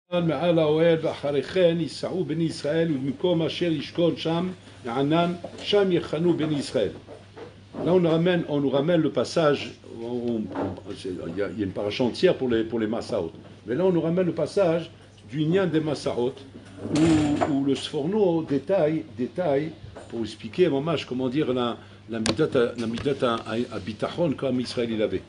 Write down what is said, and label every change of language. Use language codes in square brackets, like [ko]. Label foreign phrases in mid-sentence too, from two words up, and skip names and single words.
[he] מעל האוהל ואחרי כן ייסעו בני ישראל ובמקום אשר ישכון שם הענן שם יחנו בני ישראל. [fr] Là on nous ramène le passage, il y a une paracha entière pour les Massaot, mais là on nous ramène le passage du Nyan des Massaot où le Sforno détaille pour expliquer comment dire la midat à bitachon comme Israël il avait.